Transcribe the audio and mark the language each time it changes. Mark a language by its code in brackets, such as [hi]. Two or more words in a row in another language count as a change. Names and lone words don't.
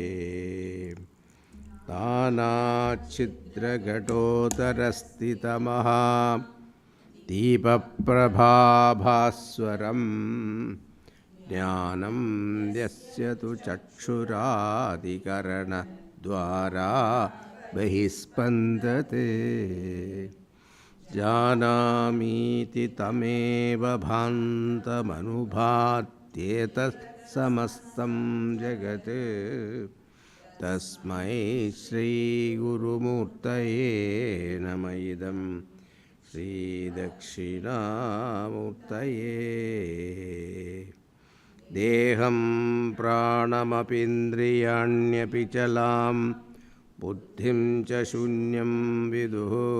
[sa] നാനാഛിദ്രഘടോദരസ്ഥിതമഹാ ദീപപ്രഭാഭാസ്വരം ജ്ഞാനം യസ്യ തു ചക്ഷുരാദികരണദ്വാരാ ബഹിസ്പന്ദതേ ജാനാമീതി തമേവ ഭാന്തമനുഭാതി त्येतत् समस्तं जगत् तस्मै श्रीगुरुमूर्तये नम इदं श्रीदक्षिणामूर्तये देहं प्राणमपीन्द्रियाण्यपि चलां बुद्धिं च शून्यं विदुः